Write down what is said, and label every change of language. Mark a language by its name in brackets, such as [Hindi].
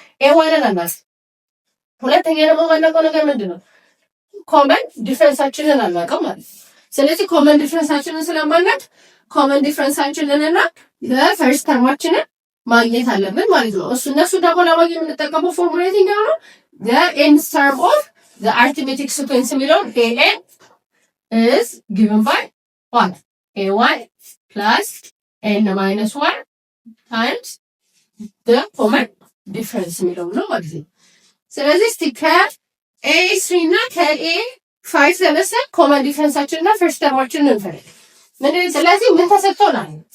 [Amharic] ኤዋንን አናውቅም። ሁለተኛ ደግሞ ማናውቀው ነገር ምንድን ነው? ኮመን ዲፍረንሳችንን አናውቅም ማለት ነው። ስለዚህ ኮመን ዲፍረንሳችንን ስለማናውቅ ኮመን ዲፍረንሳችንንና የፈርስት ተርማችንን ማግኘት አለብን ማለት ነው። እነሱ ደግሞ ለማግኘት የምንጠቀመው ፎርሙላ የትኛው ነው? [English] nth term of the arithmetic sequence [Amharic] የሚለውን [English] an is given by what? a1 plus n minus 1 times the common difference [Amharic] የሚለው ነው ማለት ነው። ስለዚህ እስቲ ከa3 እና ከa5 ተነስተን ኮመን ዲፍረንሳችንና ፈርስት ተርማችንን እንፈልግ። ስለዚህ ምን ተሰጥቶናል?